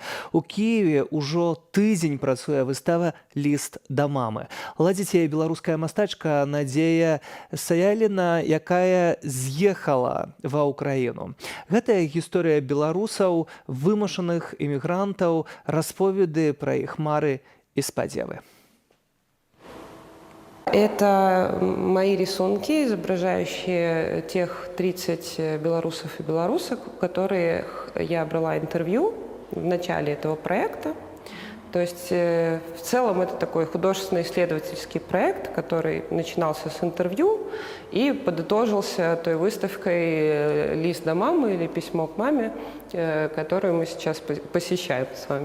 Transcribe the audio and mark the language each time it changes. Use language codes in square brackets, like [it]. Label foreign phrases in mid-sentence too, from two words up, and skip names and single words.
[be] У Кіеве ўжо тыдзень працуе выстава «Ліст да мамы». Ладзіць яе беларуская мастачка Надзея Саяліна, якая з'ехала ва ўкраіну. Гэтая гісторыя беларусаў, вымушаных імігрантаў, расповеды пра іх мары і спадзевы. [ru] Это мои рисунки, изображающие тех 30 белорусов и белорусок, у которых я брала интервью в начале этого проекта. То есть в целом это такой художественно-исследовательский проект, который начинался с интервью и подытожился той выставкой «Лист до мамы» или «Письмо к маме», которую мы сейчас посещаем с вами.